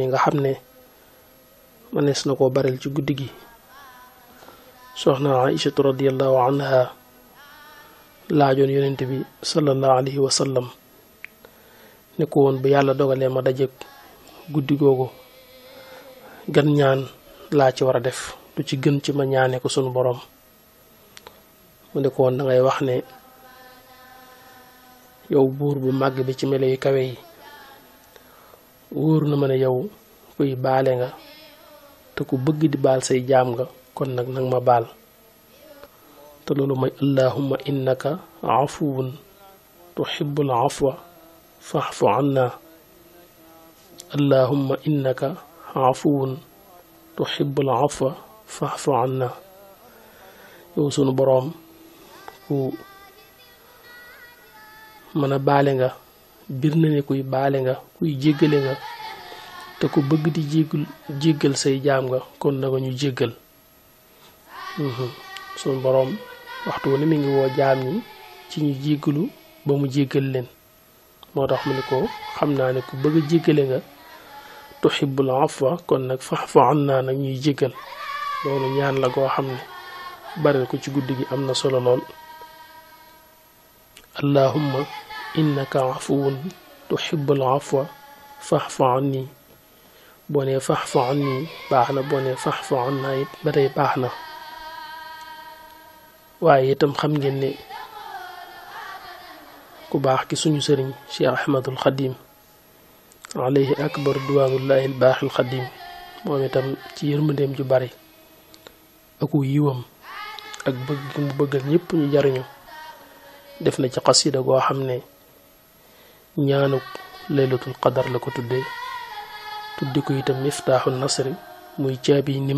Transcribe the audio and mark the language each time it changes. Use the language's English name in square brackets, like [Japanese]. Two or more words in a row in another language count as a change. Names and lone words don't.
[Wolof] nga xam ne manees na koo baril ci guddi gi soxna Aïchatu [Arabic] رضي الله عنها [Wolof] laajoon yonent bi [Arabic] صلى الله عليه وسلم [Wolof] ne ko woon bu yàlla dogalee ma daje guddi googu gan ñaan laa ci war a def lu ci gën ci ma ñaane ko sunu borom mu ne ko woon da ngay wax ne yow buur bu màgg bi ci melo yu kawe yi wóor na ma ne yow kuy baale nga te ku bëgg di baal say jaam nga kon nag nag ma baal te loolu mooy [Arabic] اللهم إنك عفو تحب العفو فاعف عنا اللهم إنك عفو تحب العفو فاعف عنا [Wolof] yow sunu boroom ku mën a baale nga bir na ne kuy baale nga kuy jéggale nga te ku bëgg di jéggal say jaam nga kon na nga ñu jéggal sunu boroom waxtu ne mi ngi woo jaam ñi ci ñu jéggalu ba mu jéggal leen moo tax mu ne ko xam naa ne ku bëgg a jéggale nga [Arabic] تحب العفو [Wolof] kon nag [Arabic] فاعف عنا [Wolof] nag ñuy jéggal loolu ñaan la goo xam ne baril ko ci guddi gi am na solo lool [Arabic] اللهم إنك عفو تحب العفو فاعف عني [Wolof] boo nee [Arabic] فاعف عني [Wolof] baax na boo nee [Arabic] فاعف عنا [Wolof] it ba tey baax na waaye itam xam ngeen ne ku baax ki suñu sëriñ Cheikh Ahmadul Xadim alayhi akbar duwaanullahi al baaxil xadim moom itam ci yërmandeem ju bari aku yiwam ak bëgg gi mu bëggal ñëpp ñu jariñu def na ci xasida goo xam ne ñaanuk [Arabic] ليلة القدر [Wolof] la ko tudde ko itam miftaaxu nasri muy caabi